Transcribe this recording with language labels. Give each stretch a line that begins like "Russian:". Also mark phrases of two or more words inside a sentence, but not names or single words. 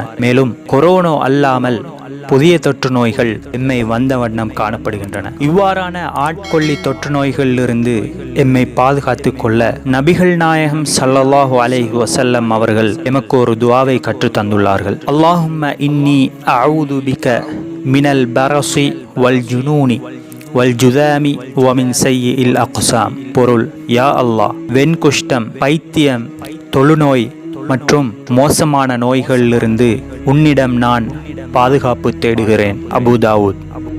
Tamil: மேலும் கொரோனா அல்லாமல் புதிய தொற்று நோய்கள் எம்மை வந்த வண்ணம் காணப்படுகின்றன. இவ்வாறான ஆட்கொள்ளி தொற்று நோய்களிலிருந்து எம்மை பாதுகாத்து கொள்ள நபிகள் நாயகம்
Arabic: صلى الله عليه وسلم
Tamil: அவர்கள் எமக்கு ஒரு துஆவை கற்று தந்துள்ளார்கள்.
Arabic: اللهم إني أعوذ بك من البرص والجنون والجذام ومن سيء الأقسام.
Tamil: பொருள்: யா அல்லாஹ், வெண்குஷ்டம், பைத்தியம், தொழுநோய் மற்றும் மோசமான நோய்களிலிருந்து உன்னிடம் நான் பாதுகாப்பு தேடுகிறேன். அபு தாவூத்.